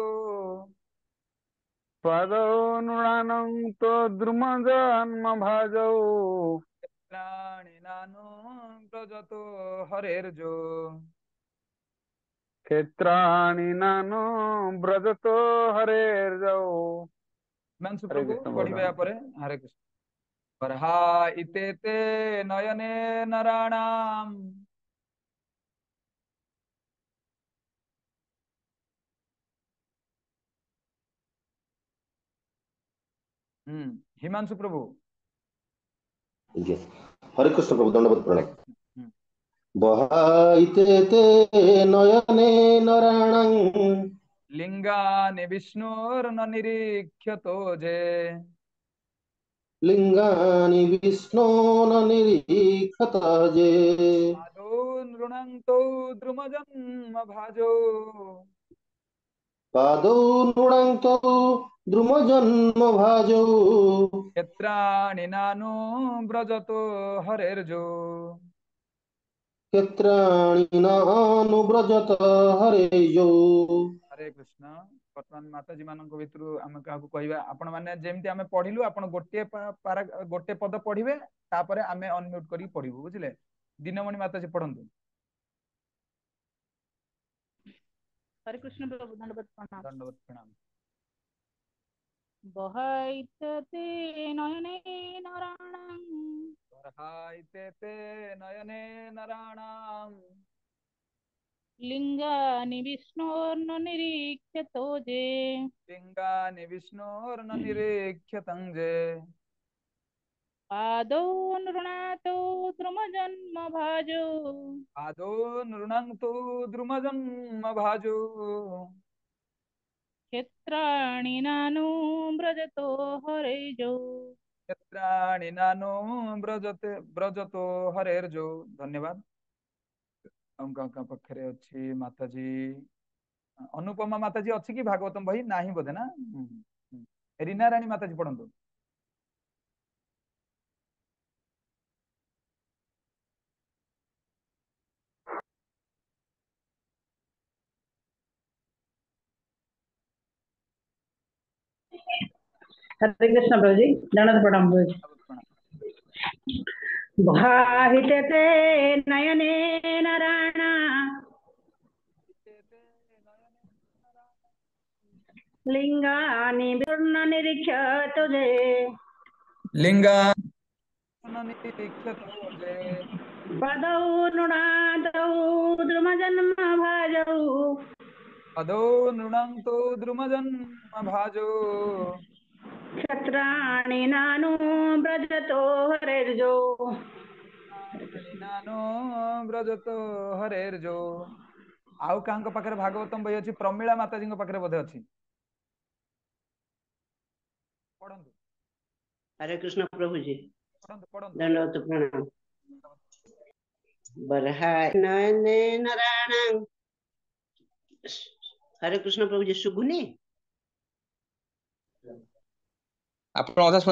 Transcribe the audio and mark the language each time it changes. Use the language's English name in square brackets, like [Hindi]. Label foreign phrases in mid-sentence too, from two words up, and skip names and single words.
[Sanskrit] पदौ नृणानं तो द्रुमजन्म भाजौ प्राणि नानु व्रजतो हरेर्जो। क्षेत्राणि नानो ब्रजतो हरेर्जौ। [Hindi] हिमांशु हरे प्रभु कृष्ण [Odia] बढ़िबे भगवान। [Hindi] परे। हरे कृष्ण। [Sanskrit] बर्हा इते ते नयने नराणाम् हिमांशु प्रभु। [Hindi] Yes. हरे कृष्ण प्रभु दंडवत हरे प्रणाम। कृष्ण। [Sanskrit] बहाइते ते नयने नराणं लिंगानि विष्णुर्न निरीक्ष्यतो जे लिङ्गानि विष्णो न निरीक्षत जे पादौ नृणन्तौ द्रुमजन्म भाजौ पादौ नृणन्तो द्रुमजन्मभाजौ क्षेत्राणि नानो व्रजतो हरेर्जो। क्षेत्राणि नानुव्रजत हरेयौ। [Hindi] हरे कृष्ण। [Odia] ବର୍ତ୍ତମାନ ମାତାଜୀ ମାନଙ୍କ ଭିତରୁ ଆମେ କାହାକୁ କହିବା ଆପଣ ମାନେ ଯେମିତି ଆମେ ପଢିଲୁ ଆପଣ ଗୋଟେ ପାରା ଗୋଟେ ପଦ ପଢିବେ ତାପରେ ଆମେ ଅନମ୍ୟୁଟ କରି ପଢିବୁ ବୁଝିଲେ। ଦିନମଣି ମାତାଜୀ ପଢନ୍ତୁ। [Hindi] हरे कृष्ण प्रभु दंडवत प्रणाम। दंडवत प्रणाम। [Sanskrit] बहैतते नयने नराणां वर्हाइते ते नयने नराणाम् लिंगानि विष्णोर्न निरीक्ष्यतो जे लिंगानि विष्णोर्न निरीक्ष्यतं जे पादौ नृणातो द्रुमजन्म भाजौ आदो नृणन्तु द्रुमजन्म भाजो क्षेत्राणि नानु व्रजतो हरैजौ। क्षेत्राणि नानो व्रजते व्रजतो हरेर्जो। [Hindi] धन्यवाद। [Odia] ଅଙ୍କା ପାଖରେ ଅଛି ମାତାଜୀ ଅନୁପମା ମାତାଜୀ ଅଛି କି ଭାଗବତମ ଭାଇ ନାହିଁ ବୋଧେ ନା। ରୀନା ରାଣୀ ମାତାଜୀ ପଢନ୍ତୁ। [Hindi] हरे कृष्ण प्रभु जी दंडवत प्रणाम प्रभु जी। प्रणाम। [Sanskrit] भाहिते ते नयने नराणा लिंगानि विष्णु निरीक्षतो जे लिंगा निरीक्षतो जे पदौ नृणादौ द्रुमजन्म भाजौ अदो नृणन्तो द्रुमजन्म भाजो क्षत्राणि नानु व्रजतो हरेर्जो। नानो व्रजतो हरेर्जो। [Odia] ଆଉ କାଙ୍କ ପାଖରେ ଭାଗବତମ ବହି ଅଛି ପ୍ରମିଳା ମାତାଜୀ ପାଖରେ ବୋଧେ ଅଛି ପଢନ୍ତୁ। [Hindi] हरे कृष्ण प्रभु जी [Odia] ପଢନ୍ତୁ ପଢନ୍ତୁ। [Hindi] दंडवत प्रणाम। [Sanskrit] बरहाय नयने नराणां। [Hindi] हरे कृष्ण प्रभु जी शुभुनी [Odia] ଆପଣ କଥା ଶୁଣା